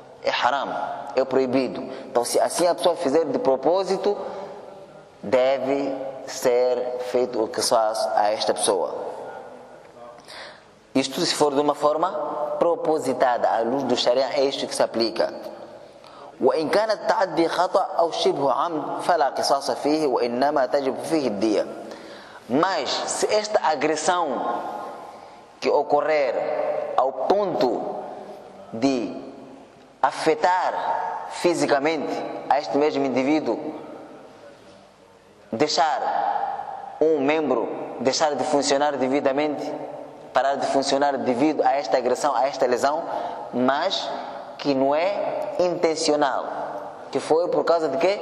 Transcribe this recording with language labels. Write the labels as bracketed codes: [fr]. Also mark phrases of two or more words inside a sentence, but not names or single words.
[pt] É haram, é proibido. Então, se assim a pessoa fizer de propósito, deve ser feito o qisas a esta pessoa. Isto se for de uma forma propositada, à luz do Sharia, é isto que se aplica. [ar] وإن كان التعدي خطأ أو شبه عمد فلا قصاص فيه وإنما تجب فيه الدية. [pt] Mas se esta agressão que ocorrer ao ponto de afetar fisicamente a este mesmo indivíduo, deixar um membro deixar de funcionar devidamente, parar de funcionar devido a esta agressão, a esta lesão, mas que não é intencional, que foi por causa de quê?